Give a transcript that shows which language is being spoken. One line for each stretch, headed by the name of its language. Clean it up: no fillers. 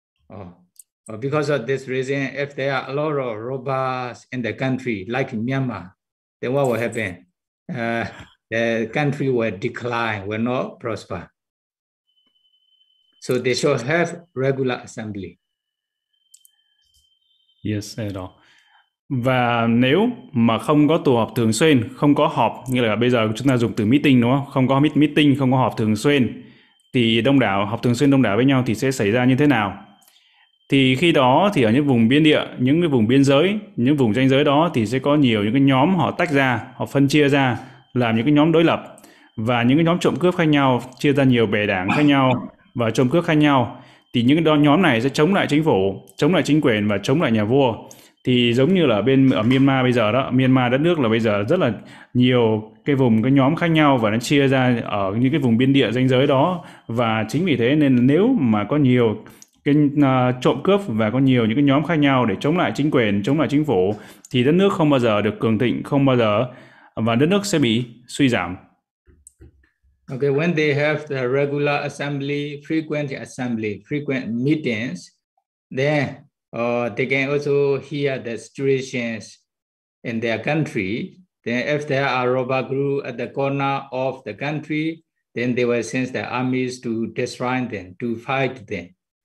English: Oh, because of this reason, if there are a lot of robbers in the country, like Myanmar, then what will happen? The country will decline, will not prosper. So they should have regular assembly. Yes, say it all.
Vietnamese: Và nếu mà không có tụ họp thường xuyên, không có họp, như là bây giờ chúng ta dùng từ meeting đúng không? Không có meeting, không có họp thường xuyên, thì đông đảo, họp thường xuyên đông đảo với nhau thì sẽ xảy ra như thế nào? Thì khi đó thì ở những vùng biên địa, những cái vùng biên giới, những vùng ranh giới đó thì sẽ có nhiều những cái nhóm họ tách ra, họ phân chia ra, làm những cái nhóm đối lập. Và những cái nhóm trộm cướp khác nhau, chia ra nhiều bè đảng khác nhau và trộm cướp khác nhau. Thì những cái nhóm này sẽ chống lại chính phủ, chống lại chính quyền và chống lại nhà vua. Thì giống như là bên ở Myanmar bây giờ đó, Myanmar đất nước là bây giờ rất là nhiều cái vùng, cái nhóm khác nhau và nó chia ra ở những cái vùng biên địa ranh giới đó. Và chính vì thế nên nếu mà có nhiều cái trộm cướp và có nhiều những cái nhóm khác nhau để chống lại chính quyền, chống lại chính phủ, thì đất nước không bao giờ được cường thịnh, không bao giờ, và đất nước sẽ bị suy giảm.
English: Okay, when they have the regular assembly, frequent meetings, then they can also hear the situations in their country. Then if there are robber group at the corner of the country, then they will send the armies to destroy them, to fight them.